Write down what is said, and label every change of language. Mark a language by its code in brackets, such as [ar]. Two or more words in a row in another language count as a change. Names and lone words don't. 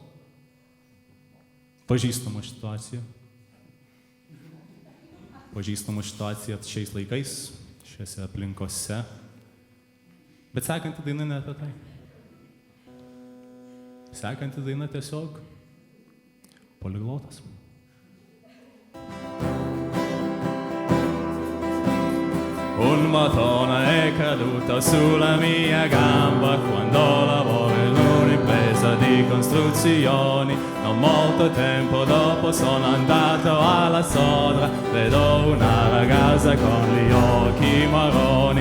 [lt] Pažįstama situacija šiais laikais, šiuose aplinkose. Bet sekanti daina ne apie tai. Sekanti daina tiesiog poliglotas. [it] un matona è caduta sulla mia gamba quando lavoro in un'impresa di costruzioni. Non molto tempo dopo sono andato alla Sodra, vedo una ragazza con gli occhi marroni.